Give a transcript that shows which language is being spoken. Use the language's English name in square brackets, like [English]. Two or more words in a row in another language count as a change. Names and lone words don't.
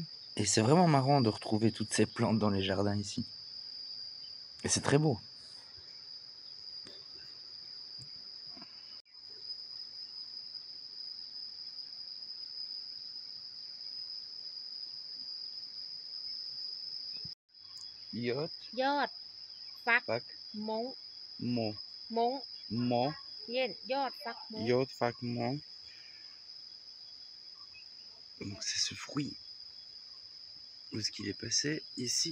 [French] Et c'est vraiment marrant de retrouver toutes ces plantes dans les jardins ici. Et c'est très beau. [Thai] Yot, ยอดฟัก fac, มง mo, มง mo, เย็นยอดฟักมง ยอด ฟัก มง. [French] Donc c'est ce fruit. Où est-ce qu'il est passé? Ici.